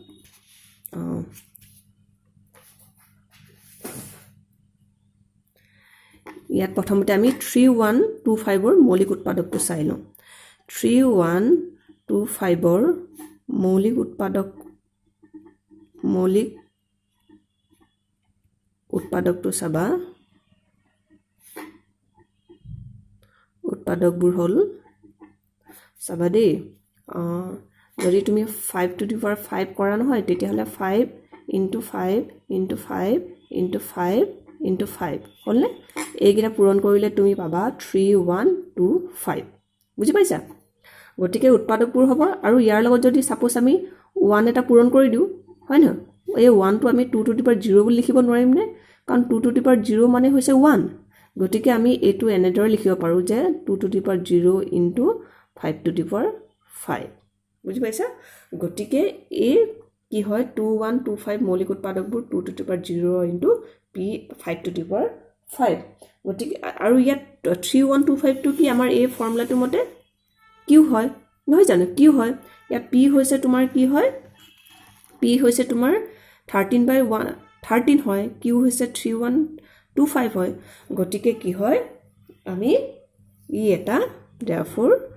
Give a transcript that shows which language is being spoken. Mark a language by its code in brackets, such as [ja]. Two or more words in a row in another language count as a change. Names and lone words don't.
[as] ইয়াত প্ৰথমতে আমি 3125 ৰ মৌলিক উৎপাদকটো চাই লওঁ 3125 ৰ মৌলিক উৎপাদকটো চাবা উৎপাদকবোৰ হ'ল চাবা দেই যদি তুমি 5 [en] to the [as] power 5 কৰা নহয় তেতিয়াহলে 5 into 5 into 5 into 5 into 5 হ'লনে এইকেইটা পূৰণ কৰিলে তুমি পাবা 3125 বুজি পাইছা গতিকে উৎপাদকবোৰ হ'ব আৰু ইয়াৰ লগত যদি সাপোজ আমি 1 এটা পূৰণ কৰি দিও হয় না এই 1 টো আমি 2 [en] to the power [as] 0 বুলি লিখিব নোৱাৰিম নে কাৰণ 2 [en] to the power [as] 0 মানে হৈছে 1 গতিকে আমি এটো এনেদৰে লিখিব পাৰো যে 2 [en] to the power 0 into 5 to the power [as] 5 বুজি পাইছা গতিকে এই কি হয় 2125 মৌলিক উৎপাদকবোৰ 2 [en] to the power 0 into p 5 to the power [as] 5 গতিকে আৰু ইয়াত 3125 টো কি আমাৰ এই ফৰ্মুলাটো মতে কিউ হয় নহয় জানো কিউ হয় ইয়াত p হৈছে তোমাৰ কি হয় p হৈছে তোমাৰ 13/13 হয় কিউ হৈছে 3125 হয় গতিকে কি হয় আমি ই এটা therefore